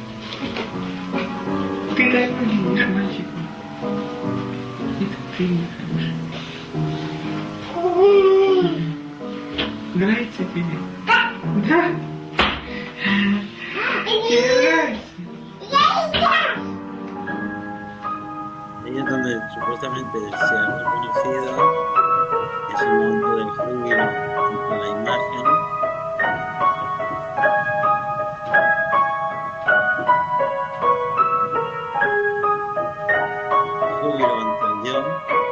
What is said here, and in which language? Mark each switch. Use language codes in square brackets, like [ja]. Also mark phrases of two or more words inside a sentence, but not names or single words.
[ru] Ты так выглядишь, мальчик. Это ты, мой хороший. Нравится тебе? Да? Тебе нравится? [es] Ahí es donde supuestamente se ha reconocido, es el momento del júbilo ante la imagen. Júbilo ante el yo.